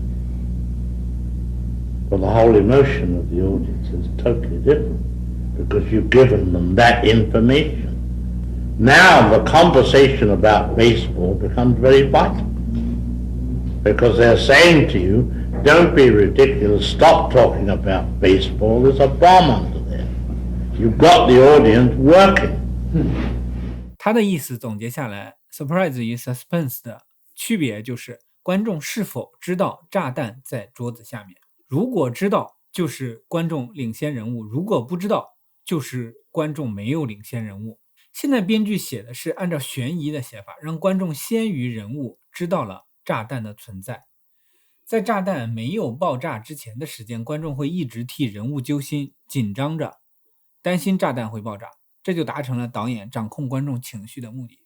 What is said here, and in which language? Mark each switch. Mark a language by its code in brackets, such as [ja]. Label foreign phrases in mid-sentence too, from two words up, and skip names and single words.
[en] Well, the whole emotion of the audience is totally different because you've given them that information. Now the conversation about baseball becomes very vital because they're saying to you, don't be ridiculous, stop talking about baseball, there's a bomb under there. You've got the audience working. [zh] 他的意思总結下来 surprise 与 suspense 的区別就是觀眾是否知道炸彈在桌子下面，如果知道就是觀眾領先人物，如果不知道就是觀眾沒有領先人物。現在編劇寫的是按照懸疑的寫法，讓觀眾先於人物知道了炸彈的存在。在炸彈沒有爆炸之前的時間，觀眾會一直替人物揪心，緊張着，擔心炸彈會爆炸，這就達成了導演掌控觀眾情緒的目的。